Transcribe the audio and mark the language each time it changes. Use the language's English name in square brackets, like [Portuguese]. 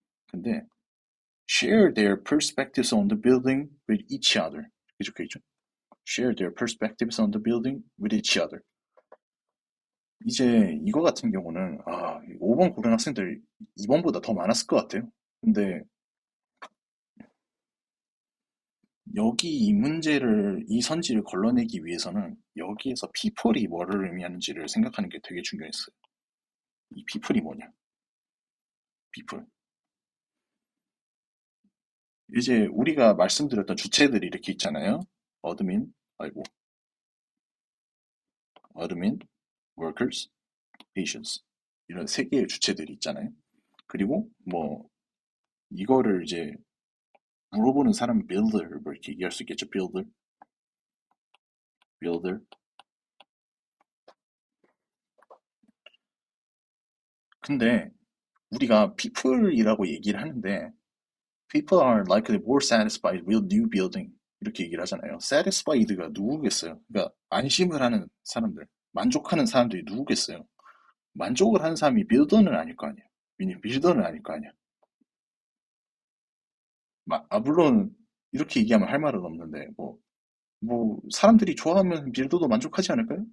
[English] 근데 share their perspectives on the building with each other [Korean] 이렇게 적혀있죠. [English] share their perspectives on the building with each other. [Korean] 이제 이거 같은 경우는 5번 고른 학생들 2번보다 더 많았을 것 같아요. 근데 여기 이 선지를 걸러내기 위해서는 여기에서 people이 뭐를 의미하는지를 생각하는 게 되게 중요했어요. 이 people이 뭐냐? [English] people. [Korean] 이제 우리가 말씀드렸던 주체들이 이렇게 있잖아요. 어드민, 아이고, 어드민, workers, patients. 이런 세 개의 주체들이 있잖아요. 그리고 뭐 이거를 이제 물어보는 사람 builder 뭐 이렇게 얘기할 수 있겠죠. [English] builder. [Korean] 근데 우리가 people이라고 얘기를 하는데 [English] people are likely more satisfied with new building [Korean] 이렇게 얘기를 하잖아요. satisfied가 누구겠어요? 그러니까 안심을 하는 사람들, 만족하는 사람들이 누구겠어요? 만족을 하는 사람이 빌더는 아닐 거 아니에요. 빌더는 아닐 거 아니야. 물론 이렇게 얘기하면 할 말은 없는데 뭐 사람들이 좋아하면 빌더도 만족하지 않을까요?